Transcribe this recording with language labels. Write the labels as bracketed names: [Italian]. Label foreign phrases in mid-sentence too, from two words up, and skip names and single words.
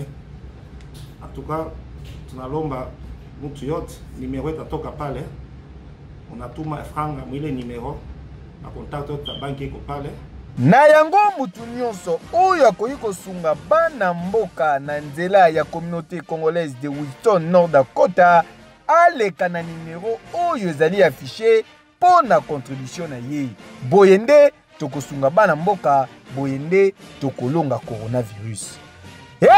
[Swahili] Atuka tunalomba mtu yote numero itatoka pale, unatuma franga mwile numero na contact yote ya banki iko pale. [Lingala] Na yango mutu nyonso oyo akoki kosunga bana mboka na nzela ya communauté congolaise de Williston, Nord Dakota, aleka na numero oyo ezali affiché po na contribution na ye. Boyende tokosunga bana mboka, boyende tokolonga coronavirus.